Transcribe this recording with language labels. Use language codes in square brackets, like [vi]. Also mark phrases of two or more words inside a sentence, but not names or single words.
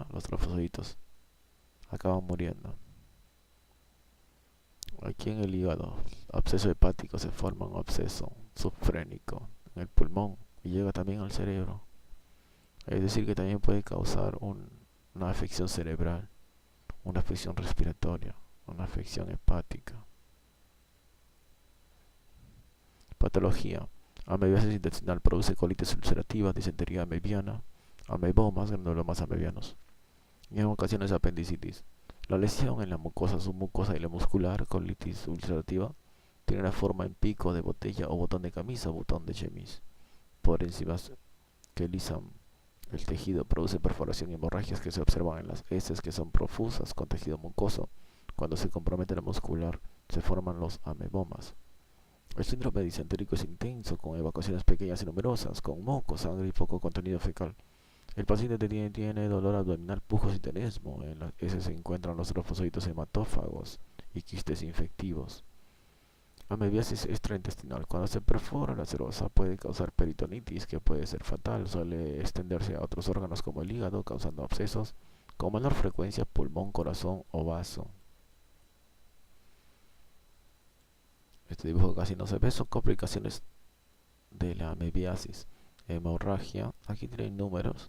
[es] Los trofozoitos acaban muriendo. Aquí en el hígado, absceso hepático, se forma un absceso subfrénico en el pulmón y llega también al cerebro. Es decir, que también puede causar una afección cerebral, una afección respiratoria, una afección hepática. Patología: amebiasis intestinal, produce colitis ulcerativa, disentería amebiana, amebomas, granulomas amebianos, y en ocasiones apendicitis. La lesión en la mucosa submucosa y la muscular, colitis ulcerativa, tiene una forma en pico de botella o botón de camisa o botón de chemise. Por enzimas que lisan el tejido, produce perforación y hemorragias que se observan en las heces, que son profusas con tejido mucoso. Cuando se compromete la muscular, se forman los amebomas. El síndrome disentérico es intenso, con evacuaciones pequeñas y numerosas, con moco, sangre y poco contenido fecal. El paciente tiene dolor abdominal, pujos y tenesmo. En las heces se encuentran los trofozoitos hematófagos y quistes infectivos. Amebiasis extraintestinal: cuando se perfora la serosa puede causar peritonitis, que puede ser fatal. Suele extenderse a otros órganos como el hígado, causando abscesos con menor frecuencia, pulmón, corazón o vaso. Este dibujo casi no se ve. Son complicaciones de la amebiasis. Hemorragia: aquí tienen números.